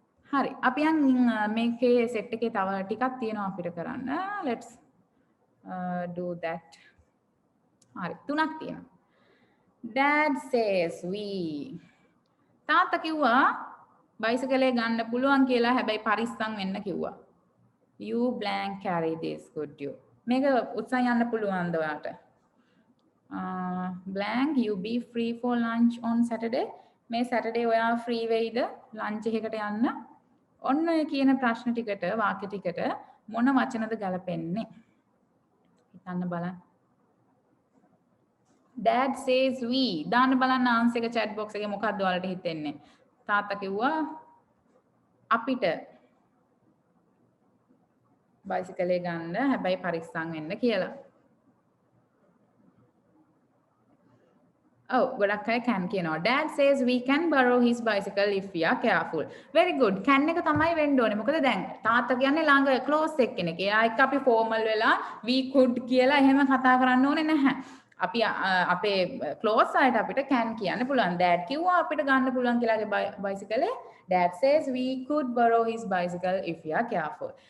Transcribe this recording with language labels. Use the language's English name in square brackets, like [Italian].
[Sinhala] හරි, අපි යන් මේකේ සෙට් එකේ තව ටිකක් තියෙනවා අපිට කරන්න. [English] let's do that. [Sinhala] හරි, තුනක් තියෙනවා. [English] dad says we. [Sinhala] තාත්තා කිව්වා බයිසිකලේ ගන්න පුළුවන් කියලා. හැබැයි පරිස්සම් වෙන්න කිව්වා. [English] you blank carry this, could you? [Sinhala] මේක උත්සාහ යන්න පුළුවන්ද ඔයාලට? [English] blank you be free for lunch on Saturday. [Sinhala] මේ Saturday ඔයා free වෙයිද lunch එකකට යන්න? ඔන්න ඔය කියන ප්‍රශ්න ටිකට වාක්‍ය ටිකට මොන වචනද ගලපෙන්නේ? හිතන්න බලන්න. [English] dad says we. [Sinhala] දාන්න බලන්න ආන්සර් එක chat box එකේ මොකක්ද ඔයාලට හිතෙන්නේ? තාත්තා කිව්වා අපිට බයිසිකලේ ගන්න හැබැයි පරිස්සම් වෙන්න කියලා. Oh, ගොඩක් අය can කියනවා. [English] Dad says we can borrow his bicycle if we are careful. Very good. [Sinhala] Can එක තමයි වෙන්න ඕනේ. මොකද දැන් තාත්තා කියන්නේ ළඟ close එක්කෙනෙක්. එයා එක්ක අපි formal වෙලා [English] we could [Sinhala] කියලා එහෙම කතා කරන්න ඕනේ නැහැ. අපි අපේ close අයට අපිට can කියන්න පුළුවන්. Dad කිව්වා අපිට ගන්න පුළුවන් කියලාගේ bicycle. [English] Dad says we could borrow his bicycle if we are careful.